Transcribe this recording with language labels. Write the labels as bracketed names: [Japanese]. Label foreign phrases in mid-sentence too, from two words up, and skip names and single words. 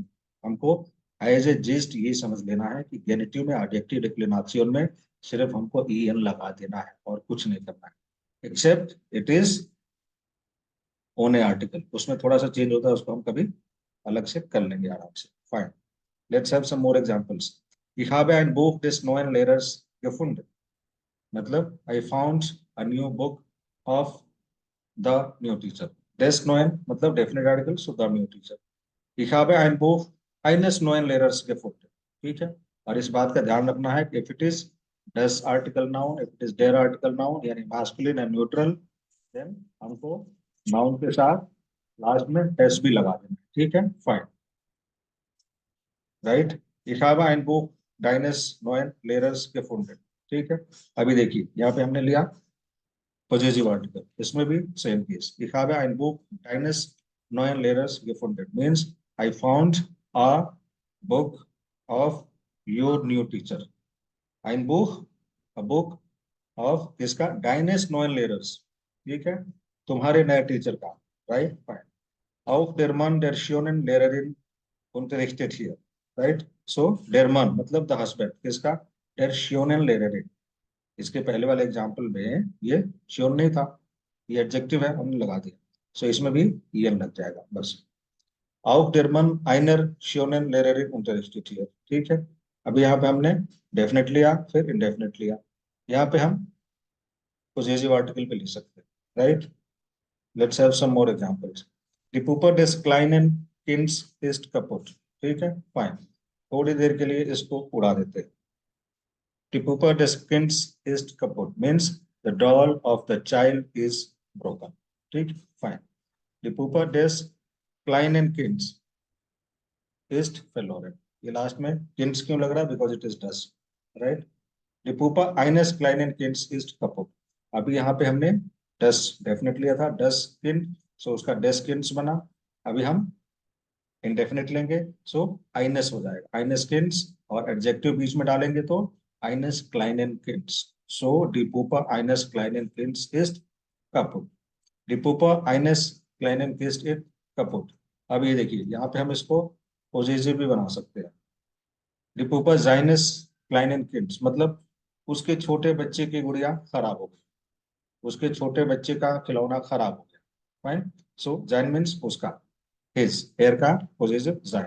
[Hindi] हमको [English] as a gist [Hindi] ये समझ लेना है कि गेनेटिव में [English] adjective declension [Hindi] में सिर्फ हमको ई एन लगा देना है और कुछ नहीं करना है, [English] except it is on a article. [Hindi] उसमें थोड़ा सा चेंज होता है, उसको हम कभी अलग से कर लेंगे आराम से। फाइन। [English] Let's have some more examples. [German] Ich habe ein Buch des neuen Lehrers gefunden। [English] मतलब I found a new book of the new teacher. [German] des neuen [English] मतलब definite article, so the new teacher. [German] Ich habe ein Buch eines neuen Lehrers gefunden। [Hindi] ठीक है, और इस बात का ध्यान रखना है कि [English] if it is das article noun, if it is der article noun, [Hindi] यानी [English] masculine and neutral, [Hindi] देन हमको नाउन के साथ लास्ट में एस भी लगा देना, ठीक है, [English] fine, right. [German] Ich habe ein Buch deines neuen Lehrers gefunden, [Hindi] ठीक है। अभी देखिए यहाँ पे हमने लिया [English] positive article, [Hindi] इसमें भी [English] same case. [German] Ich habe ein Buch deines neuen Lehrers gefunden [English] means I found a book of your new teacher. [German] Ein Buch, [English] a book of किसका, [German] deines neuen Lehrers, [Hindi] ठीक है, तुम्हारे नए टीचर का, [English] right, fine. [German] Auch der Mann der schönen Lehrerin unterrichtet hier, [Hindi] राइट। [English] सो [German] der Mann [English] मतलब the husband किसका, [German] der schönen Lehrerin। [Hindi] इसके पहले वाले एग्जाम्पल में ये श्योर नहीं था, ये एडजेक्टिव है, हमने लगा दिया, सो इसमें भी ईएन लग जाएगा बस। [German] Auch der Mann einer schönen Lehrerin unterrichtet hier, [Hindi] ठीक है। अभी यहाँ पे हमने डेफिनेट लिया, फिर इनडेफिनेट लिया, यहाँ पे हम [English] possessive article [Hindi] पे लिख सकते हैं, राइट। [English] Let's have some more examples. [German] Die Puppe des kleinen Kinds ist kaputt, [Hindi] ठीक है, फाइन, थोड़ी देर के लिए इसको उड़ा देते हैं। [German] Die Puppe des Kinds ist kaputt [English] means the doll of the child is broken, [Hindi] ठीक, फाइन। [German] Die Puppe des kleinen Kinds ist verloren, [Hindi] ये लास्ट में किड्स क्यों लग रहा है, [English] because it is das, right. [German] Die Puppe eines kleinen Kinds ist kaputt, [Hindi] अभी यहाँ पे हमने डस डेफिनेट लिया था, [German] das Kind, [Hindi] सो उसका [German] das Kinds [Hindi] बना। अभी हम इंडेफिनेट लेंगे, सो आइनस हो जाएगा, [German] eines Kinds, [Hindi] और एडजेक्टिव बीच में डालेंगे तो [German] eines kleinen Kinds. सो die Puppe eines kleinen Kinds ist kaputt, die Puppe eines kleinen Kinds ist kaputt। [Hindi] अब ये देखिए यहाँ पे हम इसको पॉजिटिव भी बना सकते हैं। [German] Die Puppe seines kleinen Kinds [Hindi] मतलब उसके छोटे बच्चे की गुड़िया खराब हो गई, उसके छोटे बच्चे का खिलौना खराब हो गया, फाइन। सो sein मीन्स उसका, his, er का पॉजिटिव sein।